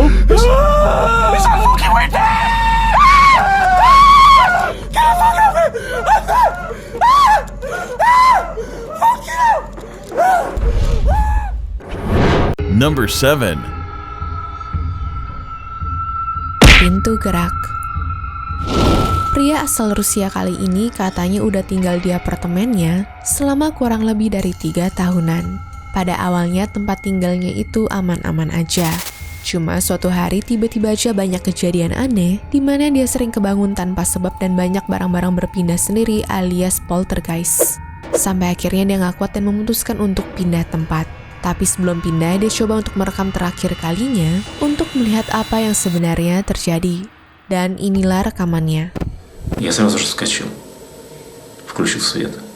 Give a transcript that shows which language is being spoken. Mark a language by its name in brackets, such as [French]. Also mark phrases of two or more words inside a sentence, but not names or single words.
[English] There's a fucking way there! Get the fuck out of here! Fuck you! Number 7. [Indonesian] Pintu gerak. Pria asal Rusia kali ini katanya udah tinggal di apartemennya selama kurang lebih dari 3 tahunan. Pada awalnya tempat tinggalnya itu aman-aman aja. Cuma suatu hari tiba-tiba aja banyak kejadian aneh di mana dia sering kebangun tanpa sebab dan banyak barang-barang berpindah sendiri alias poltergeist. Sampai akhirnya dia nggak kuat dan memutuskan untuk pindah tempat. Tapi sebelum pindah, dia coba untuk merekam terakhir kalinya untuk melihat apa yang sebenarnya terjadi. Dan inilah rekamannya. [Russian] Я сразу же вскочил, включил свет.